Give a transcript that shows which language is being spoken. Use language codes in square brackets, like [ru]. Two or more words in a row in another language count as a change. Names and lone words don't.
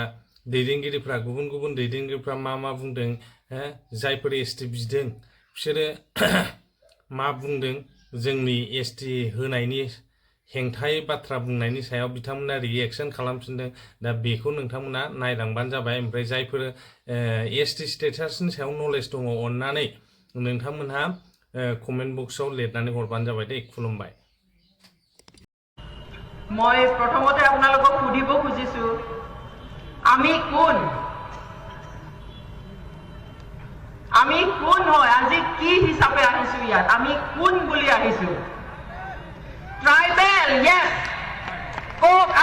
[brx] दैदेनगिरिफ्रा गुबुन दैदेनगिरिफ्रा मा बुंदों जायफोर ST बिदों बिसोरो मा बुंदों जोंनि ST होनायनि हेंथायै बाथ्रा बुंनायनि सायाव बिथांमोना रिएक्शन खालामफिनदों दा बेखौ नोंथांमोना नायलांबानो जाबाय ओमफ्राय जायफोर [en] ST status [brx] सायाव नलेज दङ अन्नानै नोंथांमोनहा [en] comment box [brx] लिरनानै हरबानो जाबाय दे खुलुमबाय [as] মই প্ৰথমতে আপোনালোকক সুধিব খুজিছো আমি কোন হয় আজি কি হিচাপে আহিছো ইয়াত আমি কোন বুলি আহিছো ট্ৰাইবেল য়েস কক